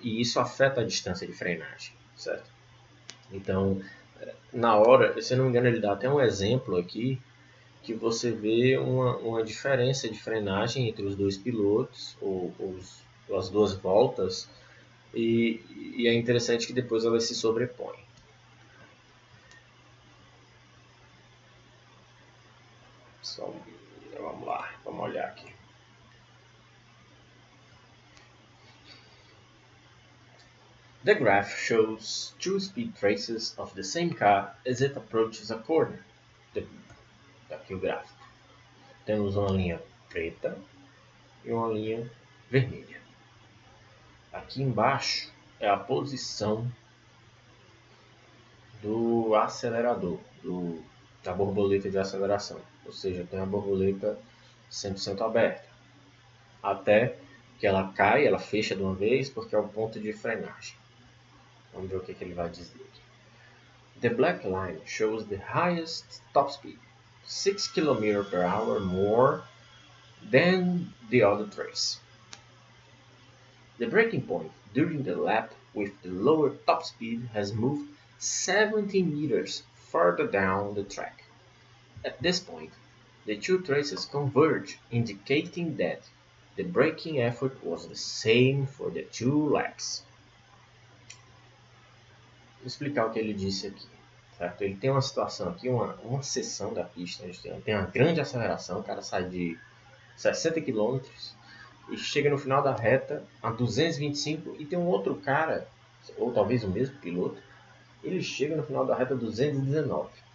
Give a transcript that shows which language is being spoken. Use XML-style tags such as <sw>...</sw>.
<pt>E isso afeta a distância de frenagem, certo? Então, na hora, se eu não me engano, ele dá até um exemplo aqui que você vê uma diferença de frenagem entre os dois pilotos, ou as duas voltas, e é interessante que depois elas se sobrepõem. Vamos lá, vamos olhar aqui.</pt> <en>The graph shows two speed traces of the same car as it approaches a corner.</en> <pt>Aqui o gráfico. Temos uma linha preta e uma linha vermelha. Aqui embaixo é a posição do acelerador, da borboleta de aceleração. Ou seja, tem a borboleta 100% aberta. Até que ela cai, ela fecha de uma vez, porque é o ponto de frenagem. Vamos ver o que ele vai dizer aqui.</pt> <en>The black line shows the highest top speed, 6 km per hour more than the other trace. The braking point during the lap with the lower top speed has moved 70 meters further down the track. At this point, the two traces converge, indicating that the braking effort was the same for the two laps.</en> <pt>Vou explicar o que ele disse aqui. Certo? Ele tem uma situação aqui, uma seção da pista, tem uma grande aceleração, o cara sai de 60 km e chega no final da reta a 225 e tem um outro cara, ou talvez o mesmo piloto, ele chega no final da reta a 219.</pt>